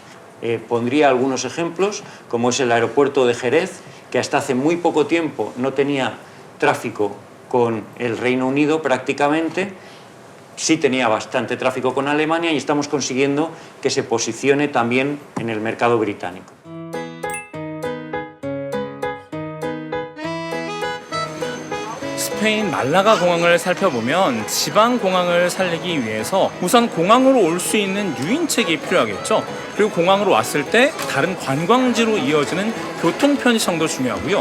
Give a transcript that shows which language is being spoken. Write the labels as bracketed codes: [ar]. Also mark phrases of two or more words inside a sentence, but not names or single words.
[es] Pondría algunos ejemplos, como es el aeropuerto de Jerez, que hasta hace muy poco tiempo no tenía tráfico con el Reino Unido prácticamente. Sí tenía bastante tráfico con Alemania y estamos consiguiendo que se posicione también en el mercado británico. [ko] 스페인 말라가 공항을 살펴보면 지방 공항을 살리기 위해서 우선 공항으로 올 수 있는 유인책이 필요하겠죠. 그리고 공항으로 왔을 때 다른 관광지로 이어지는 교통 편의성도 중요하고요.